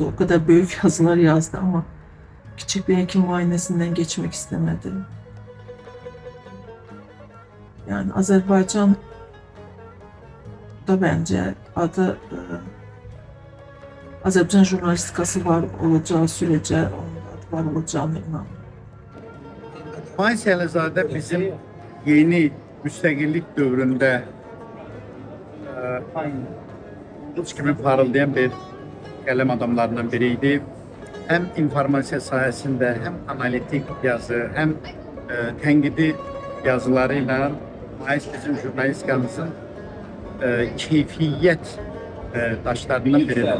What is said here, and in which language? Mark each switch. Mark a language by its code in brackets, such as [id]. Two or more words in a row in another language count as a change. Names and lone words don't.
[tr] O kadar büyük yazılar yazdı ama küçük bir hekim muayenesinden geçmek istemedi. Yani Azerbaycan da bence adı Azerbaycan jurnalistikası var olacağı sürece onun adı var olacağını inanıyorum. [az] Mais Əlizadə bizim yeni müstəqillik dövründə uç kimi parıldayan bir qələm adamlarından biri idi. Həm informasiya sahəsində, həm analitik yazı, həm tənqidi yazılarıyla Mais bizim jurnalistikamızın keyfiyyət daşlarından biridir.